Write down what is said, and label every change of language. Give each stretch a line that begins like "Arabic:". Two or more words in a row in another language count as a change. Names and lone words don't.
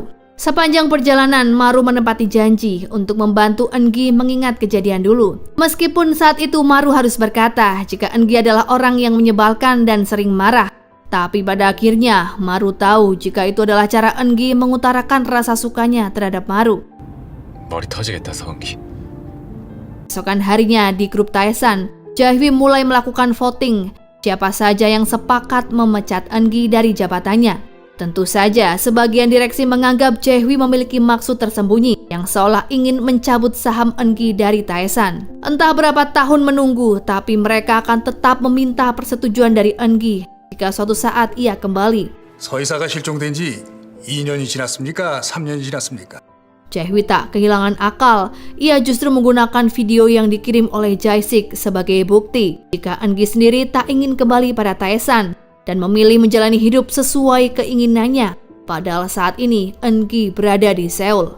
Indonesian: Sepanjang perjalanan, Maru menepati janji untuk membantu Eungi mengingat kejadian dulu. Meskipun saat itu Maru harus berkata jika Eungi adalah orang yang menyebalkan dan sering marah. Tapi pada akhirnya, Maru tahu jika itu adalah cara Eungi mengutarakan rasa sukanya terhadap Maru.
Korean: 머리 터지겠다, 서은기.
Indonesian: Esokan harinya di grup Taesan, Jae-hui mulai melakukan voting siapa saja yang sepakat memecat Eungi dari jabatannya. Tentu saja sebagian direksi menganggap Jae-hui memiliki maksud tersembunyi yang seolah ingin mencabut saham Eungi dari Taesan. Entah berapa tahun menunggu, tapi mereka akan tetap meminta persetujuan dari Eungi jika suatu saat ia kembali.
Korean: 서이사가 실종된 지 2년이 지났습니까? 3년이 지났습니까?
Indonesian: Jae-hui tak kehilangan akal. Ia justru menggunakan video yang dikirim oleh Jae-sik sebagai bukti jika Eungi sendiri tak ingin kembali pada Taesan dan memilih menjalani hidup sesuai keinginannya. Padahal saat ini Eungi berada di Seoul.